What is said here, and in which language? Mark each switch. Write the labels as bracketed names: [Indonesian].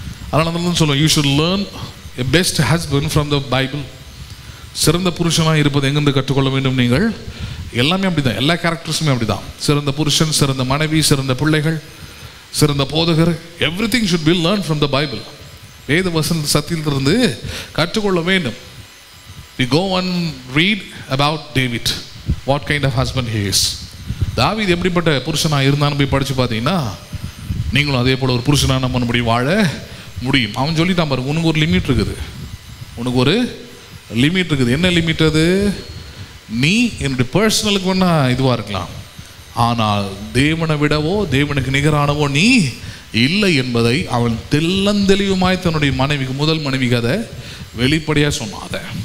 [Tamil] அதனால தான் சொல்லுவோம், [English] You should learn a best husband from the Bible. [Tamil] சிறந்த புருஷனாக இருப்பது எங்கேருந்து கற்றுக்கொள்ள வேண்டும் நீங்கள்? எல்லாமே அப்படி தான், எல்லா கேரக்டர்ஸுமே அப்படி தான். சிறந்த புருஷன், சிறந்த மனைவி, சிறந்த பிள்ளைகள், சிறந்த போதகர், [English] Everything should be learn from the Bible. [Tamil] வேத வசன சத்தியத்திலிருந்து கற்றுக்கொள்ள வேண்டும். [English] We go and read about David, what kind of husband he is. [Tamil] தாவீது எப்படிப்பட்ட புருஷனாக இருந்தான்னு போய் படித்து பார்த்தீங்கன்னா நீங்களும் அதே போல் ஒரு புருஷனாக நம்ம முடியும், வாழ முடியும். அவன் சொல்லிட்டான் பாருங்க, உனக்கு ஒரு லிமிட் இருக்குது, உனக்கு ஒரு லிமிட் இருக்குது. என்ன லிமிட் அது? நீ என்னுடைய பர்சனலுக்கு வேணா இதுவாக இருக்கலாம், ஆனால் தேவனை விடவோ தேவனுக்கு நிகரானவோ நீ இல்லை என்பதை அவன் தெளிவுமாய் தன்னுடைய மனைவிக்கு, முதல் மனைவிக்கு அதை வெளிப்படையாக சொன்னாத.